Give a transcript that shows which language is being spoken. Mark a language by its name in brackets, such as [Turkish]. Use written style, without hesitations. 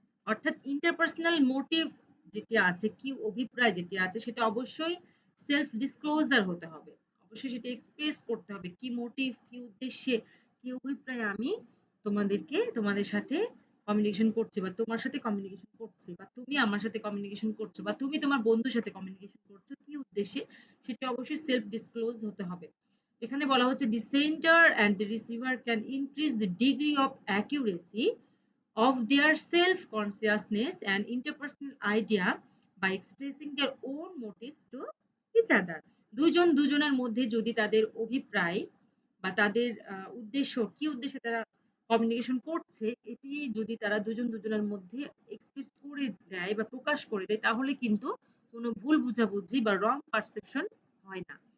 [Bangla] অর্থাৎ interpersonal motive যেটি আছে, কি অভিপ্রায় যেটি আছে, সেটা অবশ্যই সেলফ ডিসক্লোজার হতে হবে, অবশ্যই সেটা এক্সপ্রেস করতে হবে, কি মোটিভ, কি উদ্দেশ্যে, কি অভিপ্রায় আমি তোমাদের সাথে কমিউনিকেশন করছি, বা তোমার সাথে কমিউনিকেশন করছি, বা তুমি আমার সাথে কমিউনিকেশন করছো, বা তুমি তোমার বন্ধুর সাথে কমিউনিকেশন করছো, কি উদ্দেশ্যে, সেটা অবশ্যই সেলফ ডিসক্লোজ হতে হবে। এখানে বলা হচ্ছে [English] the sender and the receiver can increase the degree of accuracy of their self consciousness and interpersonal idea by expressing their own motives to each other. [Bangla] দুজন দুজনের মধ্যে যদি তাদের অভিপ্রায় বা তাদের উদ্দেশ্য কি উদ্দেশ্যে তারা কমিউনিকেশন করছে এটি যদি তারা দুজন দুজনের মধ্যে এক্সপ্রেস করে দেয় বা প্রকাশ করে দেয় তাহলে কিন্তু কোনো ভুল বুঝাবুঝি বা রং পারসেপশন হয় না।